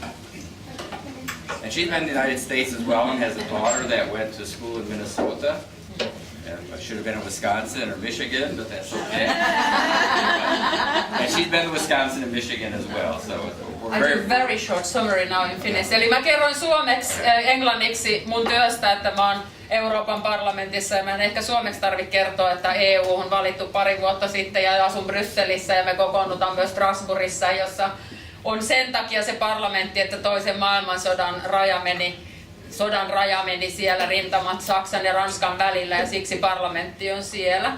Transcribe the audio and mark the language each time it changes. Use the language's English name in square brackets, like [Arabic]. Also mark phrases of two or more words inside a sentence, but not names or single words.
[English] And she's been in the United States as well, and has a daughter that went to school in Minnesota. I should have been in Wisconsin or Michigan, but that's okay. And she's been to Wisconsin and Michigan as well, so we're I do very short summary now in Finnish. [Finnish] Eli mä kerron englanniksi mun työstä, että mä oon Euroopan parlamentissa ja mä en ehkä suomeksi tarvitse kertoa, että EU on valittu pari vuotta sitten ja asun Brysselissä ja me kokoonnutaan myös Strasbourgissa, jossa on sen takia se parlamentti, että toisen maailmansodan raja meni siellä rintamat Saksan ja Ranskan välillä ja siksi parlamentti on siellä.